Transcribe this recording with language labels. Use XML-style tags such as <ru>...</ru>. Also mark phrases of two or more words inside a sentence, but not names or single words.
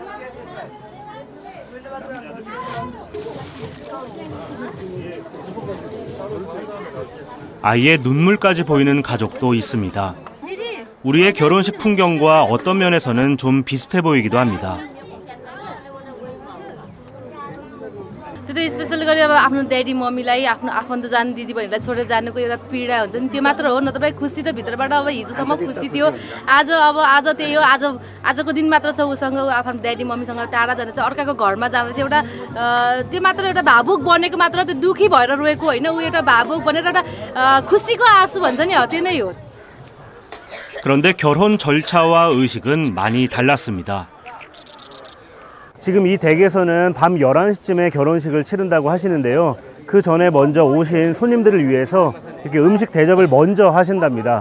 <ko>아예 눈물까지 보이는 가족도 있습니다. 우리의 결혼식 풍경과 어떤 면에서는 좀 비슷해 보이기도 합니다.</ko> <ne>त्यो स्पेशल गरी अब आफ्नो ड्याडी मम्मीलाई आफ्नो आफन्त जाने दिदी बहिनीलाई छोडेर जानुको एउटा पीडा हुन्छ नि, त्यो मात्र हो। नत्र भाइ खुसी त भित्रबाट अब हिजोसम्म खुसी थियो, आज त्यही हो, आजको दिन मात्र छ उसँग आफ्नो ड्याडी मम्मीसँग टाढा जाँदा चाहिँ अर्काको घरमा जाँदा चाहिँ एउटा त्यो मात्र एउटा भावुक बनेको मात्र, त्यो दुखी भएर रोएको होइन, ऊ एउटा भावुक बनेर एउटा खुसीको आँसु भन्छ नि, त्यो नै हो।</ne> <ko>그런데 결혼 절차와 의식은 많이 달랐습니다. 지금 이 댁에서는 밤 11시쯤에 결혼식을 치른다고 하시는데요. 그 전에 먼저 오신 손님들을 위해서 이렇게 음식 대접을 먼저 하신답니다.</ko>